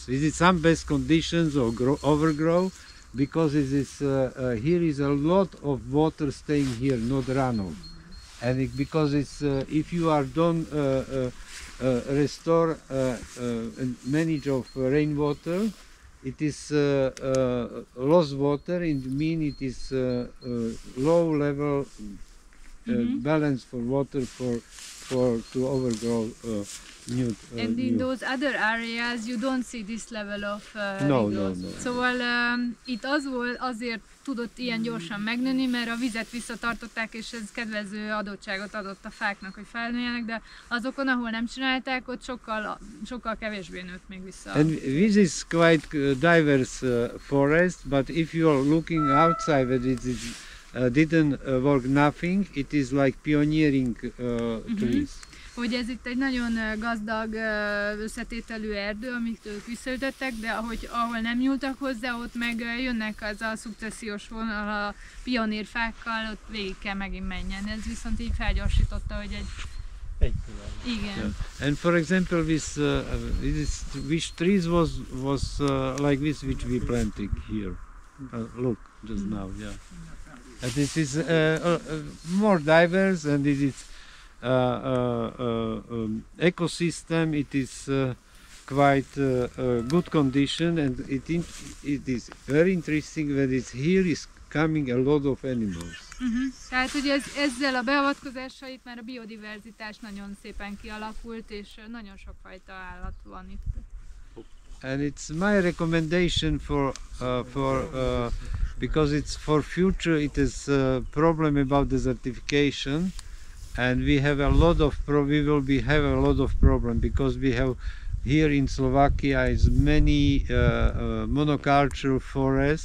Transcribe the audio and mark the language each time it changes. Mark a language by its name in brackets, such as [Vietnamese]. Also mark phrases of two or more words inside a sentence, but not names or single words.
[English] This is some best conditions or overgrow, because it is here is a lot of water staying here, not runoff, and because it's if you are don't restore and manage of rainwater, it is lost water. It mean it is low level balance for water for to overgrow new. And in new. those other areas you don't see this level of No, regrowth. no. [Hungarian] Szóval itt azért tudott ilyen gyorsan megnőni, mert a vizet visszatartották, és ez kedvező adottságot adott a fáknak, hogy felnőjenek, de azokon, ahol nem csinálták, ott sokkal kevésbé nőtt még vissza. And this is quite diverse forest, but if you are looking outside that it is, didn't work nothing, it is like pioneering trees. Hogy ez itt egy nagyon gazdag összetételű erdő, amit ők visszaütöttek, de ahol nem nyúltak hozzá, ott meg jönnek az a szukcessziós vonal a pionírfákkal, ott végig kell megint menjen. Ez viszont így felgyorsította, hogy Egy igen. [English] Yeah. And for example, which trees was like this which we planted here. Look, just now, yeah. And this is more diverse, and it is ecosystem. It is quite good condition, and it is very interesting that it's here is coming a lot of animals. [Hungarian] Tehát, hogy ezzel a beavatkozással itt már a biodiverzitás nagyon szépen kialakult, és nagyon sokfajta állat van itt. [English] And it's my recommendation because it's for future. It is a problem about desertification, and we have a lot of have a lot of problem because we have here in Slovakia is many monocultural forest.